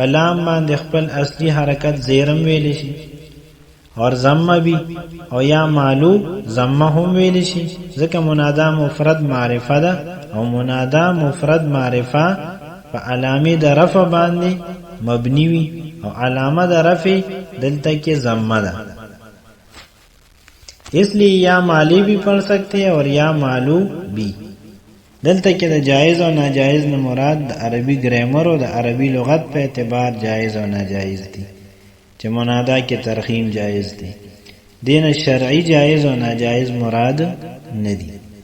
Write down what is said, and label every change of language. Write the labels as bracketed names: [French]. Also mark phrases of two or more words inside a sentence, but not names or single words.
[Pashto] لام باندې خپل اصلي حرکت زیرم ویل شي، [Urdu] اور ضمه بھی [Pashto] او یا مالو ضمه هم ویل شي، ځکه منادا مفرد معرفه ده او منادا مفرد معرفه په علامه د رفع باندې مبنی وي او علامه د رفع دلته کې ضمه ده، [Urdu] اس لیے یا مالی بھی پڑھ سکتے ہیں اور یا مالو بھی. [Pashto] دلته کې د جایز او ناجایز نه مراد د عربي ګرامر او د عربي لغت په اعتبار جایز او ناجایز دي، چې منادا کې ترخیم جایز دي، دین شرعي جایز او ناجایز مراد نه دي.